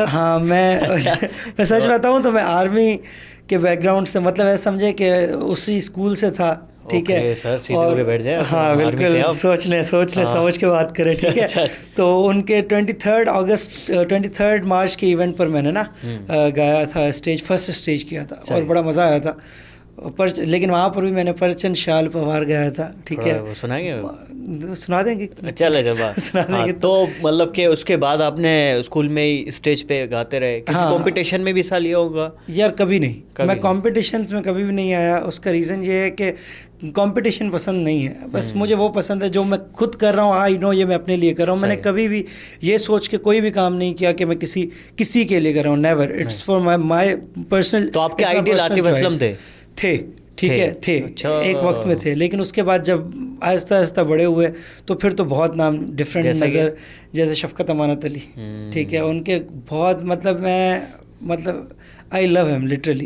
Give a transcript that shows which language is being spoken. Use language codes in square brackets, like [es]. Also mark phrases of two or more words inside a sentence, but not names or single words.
[ur] ہاں, میں سچ بتاؤں تو میں آرمی کے بیک گراؤنڈ سے, مطلب ایسا سمجھے کہ اسی اسکول سے تھا, ٹھیک ہے. سر سیدھے ہو کے بیٹھ جائیں. ہاں بالکل, سوچ لیں سمجھ کے بات کریں, ٹھیک ہے. تو ان کے 23 مارچ کے ایونٹ پر میں نے نا گایا تھا, [en] first stage [ur] کیا تھا اور بڑا مزہ آیا تھا. لیکن وہاں پر بھی میں نے پرچن شال پوار گایا تھا, ٹھیک ہے. سنائیں گے, سنا دیں گے, چلے سنا دیں گے. تو مطلب کہ اس کے بعد آپ نے اسکول میں ہی اسٹیج پہ گاتے رہے, کسی کمپٹیشن میں بھی حصہ لیا ہوگا؟ یار کبھی نہیں, میں کمپٹیشنز میں کبھی بھی نہیں آیا. اس کا ریزن یہ ہے کہ کمپٹیشن پسند نہیں ہے, بس مجھے وہ پسند ہے جو میں خود کر رہا ہوں. [en] I know [ur] یہ میں اپنے لیے کر رہا ہوں. میں نے کبھی بھی یہ سوچ کے کوئی بھی کام نہیں کیا کہ میں کسی کے لیے کر رہا ہوں. [en] Never, it's for my personal. [ur] تو آپ کے آئیڈیل عاطف اسلم تھے, ٹھیک ہے, تھے ایک وقت میں تھے, لیکن اس کے بعد جب آہستہ آہستہ بڑے ہوئے تو پھر تو بہت نام ڈفرینٹ نظر, جیسے شفقت امانت علی, ٹھیک ہے, ان کے بہت مطلب [en] I love him literally.